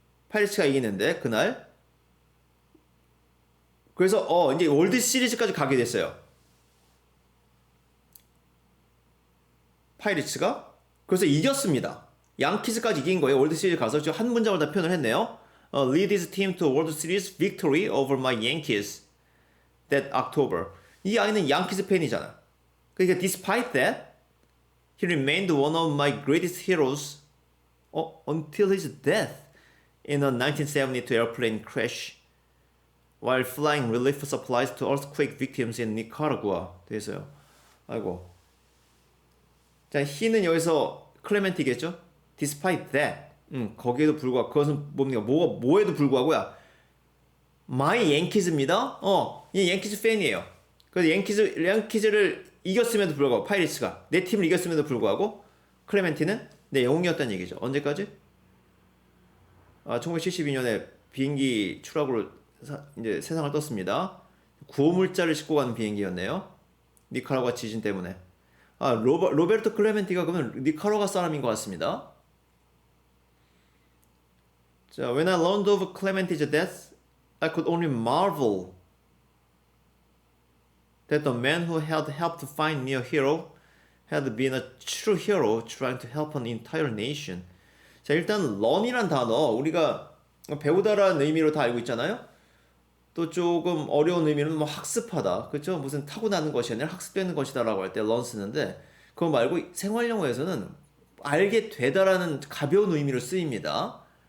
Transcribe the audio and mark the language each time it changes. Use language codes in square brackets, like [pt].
[ko] 파이리츠가 이기는데 그날 그래서 이제 월드 시리즈까지 가게 됐어요. 파이리츠가 그래서 이겼습니다. 양키즈까지 이긴 거예요. 월드 시리즈 가서 지금 한 문장을 다 표현을 했네요. [en] Lead his team to World Series victory over my Yankees that October. [ko] 이 아이는 양키즈 팬이잖아. 그러니까 [en] despite that, he remained one of my greatest heroes until his death in a 1972 airplane crash while flying relief supplies to earthquake victims in Nicaragua. [ko] 돼있어요. 아이고. 자, he는 여기서 클레멘티겠죠? [en] Despite that, [ko] 거기에도 불구하고 그것은 뭡니까? 뭐에도 불구하고야. [en] My Yankees입니다. [ko] 이 양키즈 팬이에요. 그래서 양키즈를 이겼음에도 불구하고 파이리츠가 내 팀을 이겼음에도 불구하고 클레멘티는 내 영웅이었다는 얘기죠. 언제까지? 1972년에 비행기 추락으로 이제 세상을 떴습니다. 구호물자를 싣고 가는 비행기였네요. 니카라과 지진 때문에. 로베르토 클레멘티가 그러면 니카라과 사람인 것 같습니다. 자, [en] when I learned of Clementi's death, I could only marvel that the man who had helped find me a hero had been a true hero trying to help an entire nation. [ko] 자, 일단 learn이란 단어 우리가 배우다라는 의미로 다 알고 있잖아요. 또 조금 어려운 의미는 뭐 학습하다, 그렇죠? 무슨 타고나는 것이 아니라 학습되는 것이다라고 할 때 learn 쓰는데 그거 말고 생활 영어에서는 알게 되다라는 가벼운 의미로 쓰입니다.